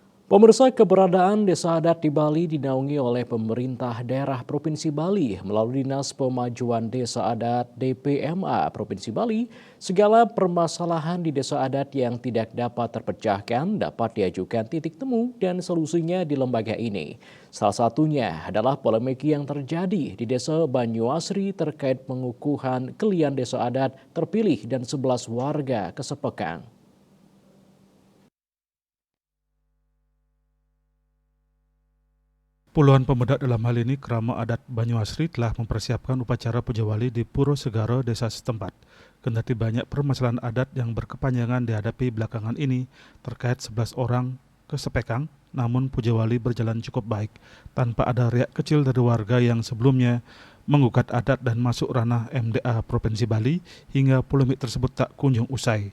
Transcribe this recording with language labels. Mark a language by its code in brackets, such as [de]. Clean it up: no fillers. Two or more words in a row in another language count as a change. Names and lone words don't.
[id] Pemirsa, keberadaan desa adat di Bali dinaungi oleh pemerintah daerah Provinsi Bali melalui Dinas Pemajuan Desa Adat DPMA Provinsi Bali. Segala permasalahan di desa adat yang tidak dapat terpecahkan dapat diajukan titik temu dan solusinya di lembaga ini. Salah satunya adalah polemik yang terjadi di Desa Banyuasri terkait pengukuhan kelian desa adat terpilih dan 11 warga kesepekan. Puluhan pemuda dalam hal ini Krama Adat Banyuasri telah mempersiapkan upacara Puja Wali di Puro Segaro, desa setempat. Kendati banyak permasalahan adat yang berkepanjangan dihadapi belakangan ini terkait 11 orang kesepekang, namun Puja Wali berjalan cukup baik tanpa ada riak kecil dari warga yang sebelumnya menggugat adat dan masuk ranah MDA Provinsi Bali hingga polemik tersebut tak kunjung usai.